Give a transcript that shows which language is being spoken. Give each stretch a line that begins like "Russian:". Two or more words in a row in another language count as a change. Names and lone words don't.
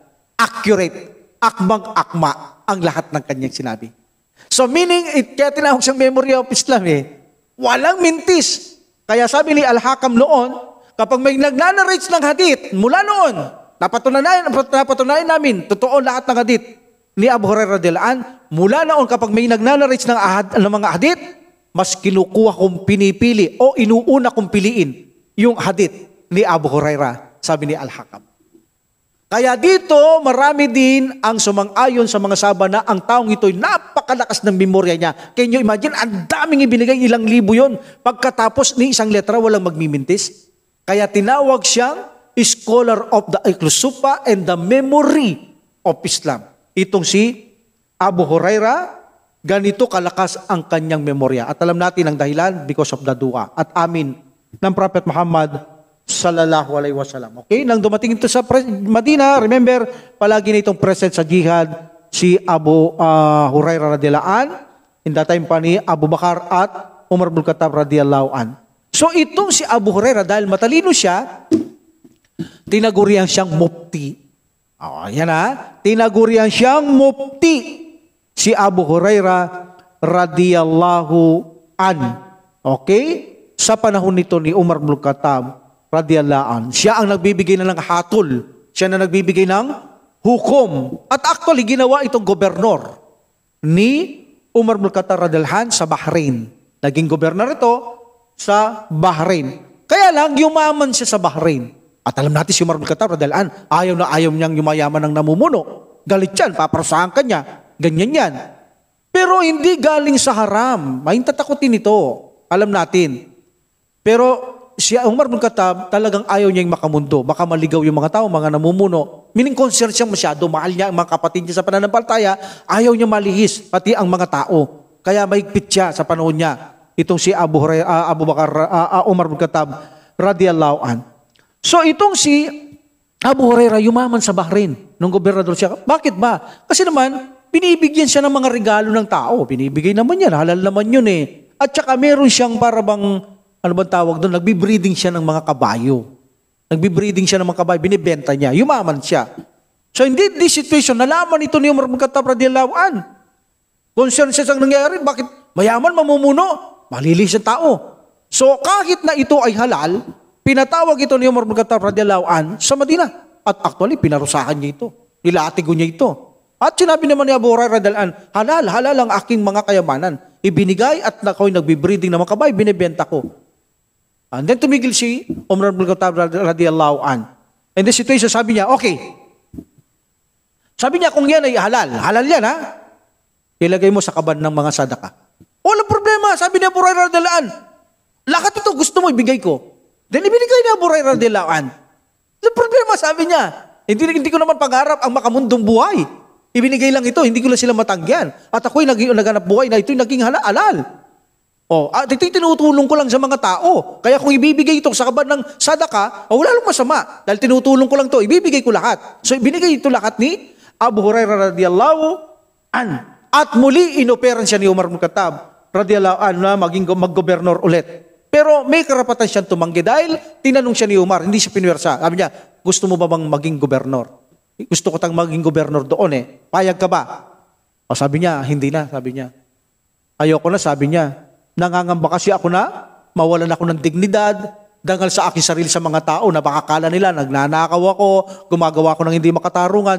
Filipino: Accurate, akmang-akma ang lahat ng kanyang sinabi. So meaning, kaya tinawag siyang
English: memory of Islam
Filipino: eh. Walang mintis. Kaya sabi ni Al-Hakam noon, kapag may nagnanarrates ng hadith, mula noon, napatunayan namin, totoo lahat ng hadith ni Abu Hurairah
Arabic: رضي الله عنه,
Filipino: mula noon kapag may nagnanarrates ng mga hadith, mas kinukuha kong pinipili o inuuna kong piliin yung hadith ni Abu Hurairah, sabi ni Al-Hakam. Kaya dito, marami din ang sumang-ayon sa mga sahaba na ang taong ito'y napakalakas ng memorya niya.
English: Can you imagine?
Filipino: Ang daming ibinigay, ilang libo yon. Pagkatapos ni isang letra, walang magmimintis. Kaya tinawag siyang
English: scholar of the Iqlusufa and the memory of Islam.
Filipino: Itong si Abu Hurairah, ganito kalakas ang kanyang memorya. At alam natin ang dahilan
English: because of the dua
Filipino: at amin ng Prophet Muhammad
Arabic: صلى الله عليه وسلم.
Filipino: Okay, nang dumating ito sa Madina, remember, palagi na itong present sa jihad si Abu Hurairah
Arabic: رضي الله عنه,
English: in that time
Filipino: pa ni Abu Bakar at Umar bin Khattab
Arabic: رضي الله عنه.
Filipino: So itong si Abu Hurairah, dahil matalino siya, tinagurian siyang mufti. Yan tinagurian siyang mufti si Abu Hurairah
Arabic: رضي الله عنه.
Filipino: Okay? Sa panahon nito ni Umar bin Khattab
Arabic: رضي الله عنه,
Filipino: siya ang nagbibigay na ng hatol. Siya na nagbibigay ng hukom. At actually, ginawa itong gobernador ni Umar bin Khattab
Arabic: رضي الله عنه
Filipino: sa Bahrain. Naging gobernador ito sa Bahrain. Kaya lang, yumaman siya sa Bahrain. At alam natin si Umar bin Khattab
Arabic: رضي الله عنه,
Filipino: ayaw niyang yumayaman ng namumuno. Galit yan, paparusahan ka niya. Ganyan yan. Pero hindi galing sa haram. May tatakutin ito. Alam natin. Pero si Umar bin Khattab talagang ayaw niyang makamundo. Baka maligaw yung mga tao, mga namumuno.
English: Meaning concern
Filipino: siyang masyado. Mahal niya ang mga kapatid niya sa pananampalataya. Ayaw niya malihis, pati ang mga tao. Kaya mahigpit siya sa panahon niya. Itong si Umar bin Khattab
Arabic: رضي الله عنه.
Filipino: So itong si Abu Hurairah yumaman sa Bahrain nung gobernador siya. Bakit ba? Kasi naman, binibigyan siya ng mga regalo ng tao. Binibigay naman yan. Halal naman yun eh. At saka meron siyang parabang, ano bang tawag doon? Nagbibreeding siya ng mga kabayo. Nagbibreeding siya ng mga kabayo. Binibenta niya. Yumaman siya.
English: So in this situation,
Filipino: nalaman ito ni Umar bin Khattab
Arabic: رضي الله عنه.
Filipino: Concern siya sa nangyayari. Bakit? Mayaman, mamumuno. Malilis ang tao. So kahit na ito ay halal, pinatawag ito ni Umar bin Khattab
Arabic: رضي الله عنه
Filipino: sa Madina. At actually, pinarusahan niya ito. Nilatigo niya ito. At sinabi naman ni Abu Hurairah
Arabic: رضي الله عنه,
Filipino: halal ang aking mga kayamanan. Ibinigay at ako'y nagbibreeding ng mga kabay, binibenta ko.
English: And then
Filipino: tumigil si Umar bin Khattab
Arabic: رضي الله عنه.
English: In this situation,
Filipino: sabi niya, okay. Sabi niya, kung yan ay halal yan ha, ilagay mo sa kaban ng mga sadaka. Walang problema, sabi ni Abu Hurairah
Arabic: رضي الله عنه.
Filipino: Lahat ito gusto mo, ibigay ko. Then ibinigay ni Abu Hurairah
Arabic: رضي الله عنه.
Filipino: Walang problema, sabi niya. Hindi ko naman pangarap ang makamundong buhay. Ibinigay lang ito, hindi ko lang sila matanggihan. At ako'y naganap buhay na ito'y naging halal. At ito'y tinutulong ko lang sa mga tao. Kaya kung ibibigay ito sa kaban ng sadaka, wala lang masama. Dahil tinutulong ko lang ito, ibibigay ko lahat. So ibinigay ito lahat ni Abu Hurairah
Arabic: رضي الله عنه.
Filipino: At muli inoperan siya ni Umar bin Khattab
Arabic: رضي الله عنه
Filipino: na maging mag-gobernador ulit. Pero may karapatan siyang tumanggi dahil tinanong siya ni Umar, hindi siya pinuwersa. Sabi niya, gusto mo ba bang maging gobernador? Gusto ko tang maging gobernador doon eh. Payag ka ba? O sabi niya, hindi na, sabi niya. Ayoko na, sabi niya. Nangangamba kasi ako na, mawalan ako ng dignidad, dangal sa aking sarili sa mga tao na baka kala nila, nagnanakaw ako, gumagawa ako ng hindi makatarungan.